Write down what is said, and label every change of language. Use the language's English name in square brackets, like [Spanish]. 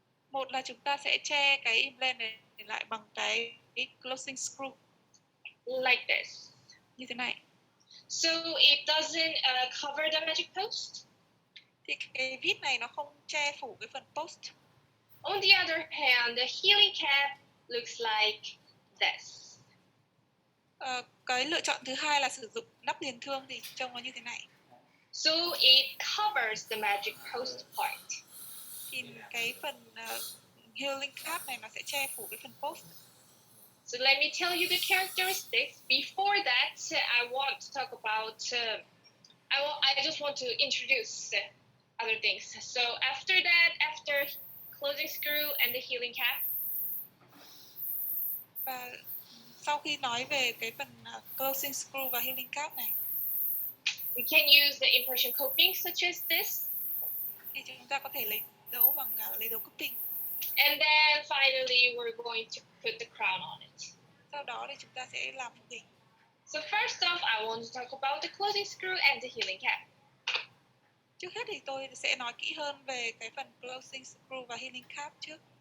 [Vietnamese] Một là chúng ta sẽ che cái implant này lại bằng cái closing screw. [English] Like this. [Vietnamese] Như thế này. [English] So it doesn't cover the magic post. [Vietnamese] Thì cái vít này nó không che phủ cái phần post. [English] On the other hand, the healing cap looks like this. [Vietnamese] Cái lựa chọn thứ hai là sử dụng nắp liền thương thì trông nó như thế này. [English] So it covers the magic post part. [Vietnamese] Thì cái phần healing cap này nó sẽ che phủ cái phần post. [English] So let me tell you the characteristics. Before that, I want to talk about. I just want to introduce other things. So after closing screw and the healing cap. [Vietnamese] Và sau khi nói về cái phần closing screw và healing cap này, [English] we can use the impression coping such as this. [Vietnamese] Thì chúng ta có thể lấy dấu bằng lấy dấu coping. [English] And then finally we're going to put the crown on it. [Vietnamese] Sau đó thì chúng ta sẽ làm phụ hình. [English] So first off, I want to talk about the closing screw and the healing cap. [Vietnamese] Trước hết thì tôi sẽ nói kỹ hơn về cái phần closing screw và healing cap trước.